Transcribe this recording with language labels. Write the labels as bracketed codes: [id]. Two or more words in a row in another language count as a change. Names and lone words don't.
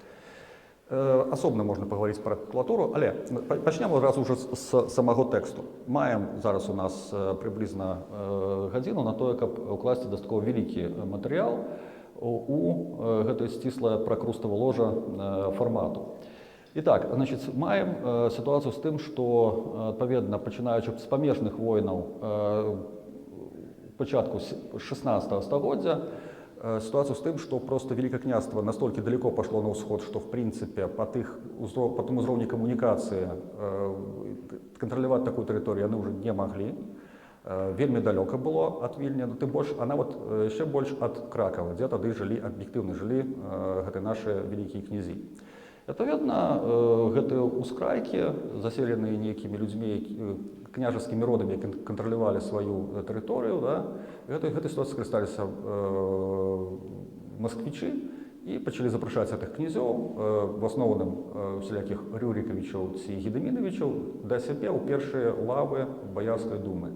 [be] Асобна можна паговорыць пра тытулатуру, але пачнем адразу ўжо з самого тэксту. Маем зараз у нас прыблізна гадзіну на тое, каб укласці дастаткова вялікі матэрыял у гэтай сціслае пракрустава ложа фармату. [ru] Итак, значит, маем ситуацию с тем, что, [be] адпаведна, пачынаючы з памежных войнаў пачатку 16 стагоддзя, [ru] ситуацию с тем, что просто Великое княжество настолько далеко пошло на усход, что, в принципе, по тому уровню коммуникации контролировать такую территорию они уже не могли. [be] Вельмі далёка было ад Вільні, но тым больш, она вот яшчэ больш ад Кракава, дзе тады жылі, аб'ектыўна жылі гэтыя нашы вялікія князі. Адпаведна, гэтыя ўскрайкі, заселеныя нейкімі людзьмі, княжескімі родамі, які кантралявалі сваю тэрыторыю, да, гэтай сітуацыяй скарысталіся масквічы і пачалі запрашаць гэтых князёў, в асноўным усялякіх Рюрікавічаў ці Гедымінавічаў, да сябе ў першыя лавы Баярскай думы.